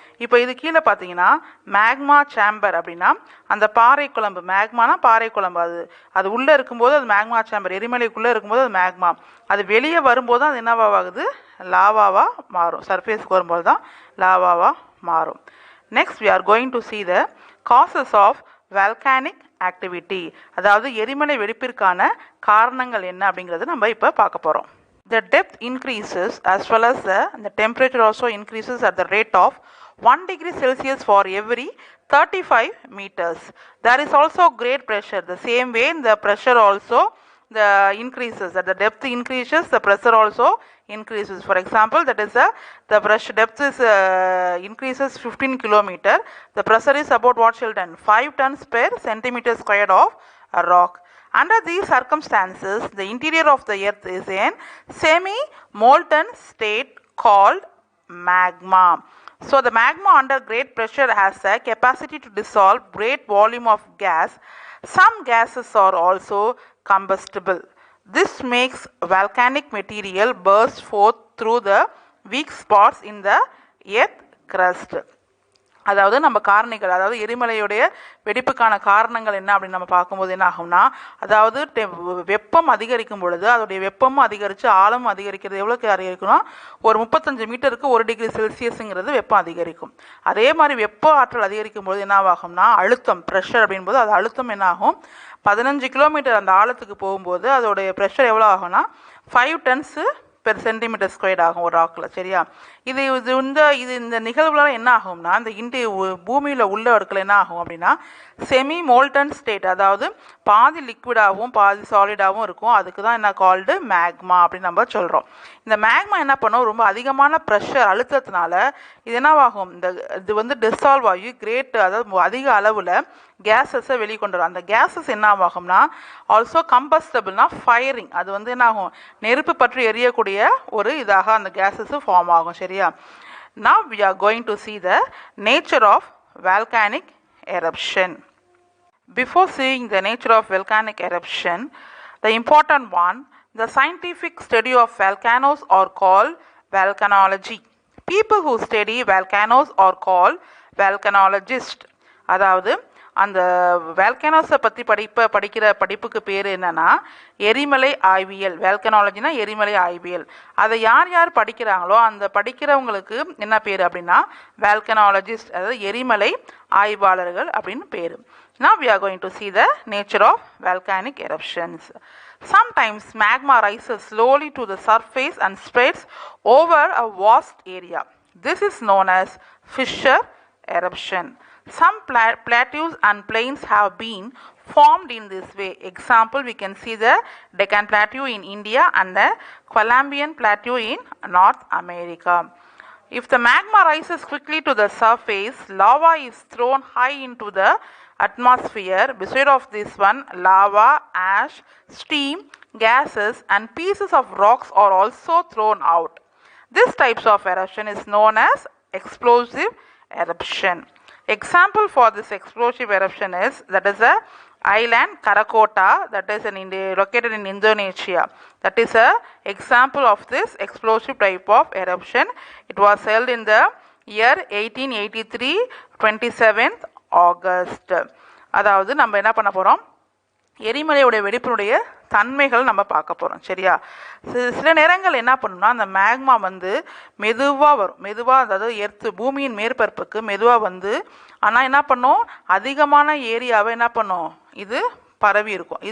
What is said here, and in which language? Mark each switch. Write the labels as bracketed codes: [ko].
[ta] இப்போ இது கீழே பார்த்தீங்கன்னா மேக்மா சேம்பர் அப்படின்னா அந்த பாறை குழம்பு, மேக்மானா பாறை குழம்பு, அது உள்ளே இருக்கும்போது அது மேக்மா சேம்பர், எரிமலைக்குள்ளே இருக்கும்போது அது மேக்மா, அது வெளியே வரும்போது அது என்னவாகுது, லாவாவாக மாறும், சர்ஃபேஸ்க்கு வரும்போது தான் லாவாவாக மாறும். Next [en] we are going to see the causes of volcanic activity, [ta] அதாவது எரிமலை வெடிப்பிற்கான காரணங்கள் என்ன அப்படிங்கிறது நம்ம இப்போ பார்க்க போகிறோம். [en] The depth increases as well as the temperature also increases at the rate of 1 degree Celsius for every 35 meters. There is also great pressure. The same way the pressure also increases. That the depth increases, the pressure also increases. For example, that is the pressure depth is increases 15 kilometer. The pressure is about what Children? 5 tons per centimeter squared of a rock. Under these circumstances, the interior of the earth is in semi-molten state called magma. So the magma under great pressure has a capacity to dissolve great volume of gas. Some gases are also combustible. This makes volcanic material burst forth through the weak spots in the earth crust. [ta] அதாவது நம்ம காரணிகள், அதாவது எரிமலையுடைய வெடிப்புக்கான காரணங்கள் என்ன அப்படின்னு நம்ம பார்க்கும்போது என்ன ஆகும்னா, அதாவது வெப்பம் அதிகரிக்கும் பொழுது அதோடைய வெப்பமும் அதிகரித்து ஆழமும் அதிகரிக்கிறது. எவ்வளோக்கு அதிகரிக்கும்னா ஒரு 35 மீட்டருக்கு 1 டிகிரி செல்சியஸுங்கிறது வெப்பம் அதிகரிக்கும். அதே மாதிரி வெப்ப ஆற்றல் அதிகரிக்கும் பொழுது என்ன ஆகும்னா அழுத்தம், ப்ரெஷர் அப்படின்போது அது அழுத்தம் என்ன ஆகும், 15 கிலோமீட்டர் அந்த ஆழத்துக்கு போகும்போது அதோடைய ப்ரெஷர் எவ்வளோ ஆகும்னா 5 டன்ஸு பெர் சென்டிமீட்டர் ஸ்கொயர்ட் ஆகும் ஒரு ராக்கில் சரியா. இந்த நிகழ்வுலாம் என்ன ஆகும்னா இந்த பூமியில் உள்ள இடத்துல என்ன ஆகும் அப்படின்னா செமி மோல்டன் ஸ்டேட், அதாவது பாதி லிக்விடாகவும் பாதி சாலிடாகவும் இருக்கும். அதுக்கு தான் என்ன கால்டு மேக்மா அப்படின்னு நம்ம சொல்கிறோம். இந்த மேக்மா என்ன பண்ணும், ரொம்ப அதிகமான ப்ரெஷர் அழுத்தத்தினால இது என்னவாகும், இது டிசால்வ் ஆகி அதாவது அதிக அளவில் கேஸஸை வெளிக்கொண்டு வரும். அந்த கேஸஸ் என்ன ஆகும்னா ஆல்சோ கம்பஸ்டபிள்னா ஃபயரிங், அது என்ன ஆகும், நெருப்பு பற்றி எரியக்கூடிய ஒரு இதாக அந்த கேஸஸ் ஃபார்ம் ஆகும் சரியா. [en] Now we are going to see the nature of volcanic eruption. Before seeing the nature of volcanic eruption, the important one, the scientific study of volcanoes are called volcanology. People who study volcanoes are called volcanologists. [ta] அதாவது அந்த வேல்கனோஸை பற்றி படிக்கிற படிப்புக்கு பேர் என்னன்னா எரிமலை ஆய்வியல். வேல்கனாலஜினா எரிமலை ஆய்வியல். அதை யார் யார் படிக்கிறாங்களோ அந்த படிக்கிறவங்களுக்கு என்ன பேர் அப்படின்னா வேல்கனாலஜிஸ்ட், அதாவது எரிமலை ஆய்வாளர்கள் அப்படின்னு பேர். [en] Now we are going to see the nature of volcanic eruptions. Sometimes magma rises slowly to the surface and spreads over a vast area. This is known as fissure eruption. Some plateaus and plains have been formed in this way. Example, we can see the Deccan Plateau in India and the Columbian Plateau in North America. If the magma rises quickly to the surface, lava is thrown high into the atmosphere. Beside of this one, lava, ash, steam, gases and pieces of rocks are also thrown out. This types of eruption is known as explosive eruption. Example for this explosive eruption is that is a island Karakota, that is located in Indonesia. That is a example of this explosive type of eruption. It was held in the year 1883, 27th August. [ta] அதாவது நம்ம என்ன பண்ண போறோம், எரிமலையுடைய வெடிப்பினுடைய தன்மைகள் நம்ம பார்க்க போகிறோம் சரியா. சில நேரங்கள் என்ன பண்ணணும்னா அந்த மேக்மா மெதுவாக வரும், மெதுவாக, அதாவது பூமியின் மேற்பரப்புக்கு மெதுவாக ஆனால் என்ன பண்ணும், அதிகமான ஏரியாவை என்ன பண்ணும், இது பரவி இருக்கும்.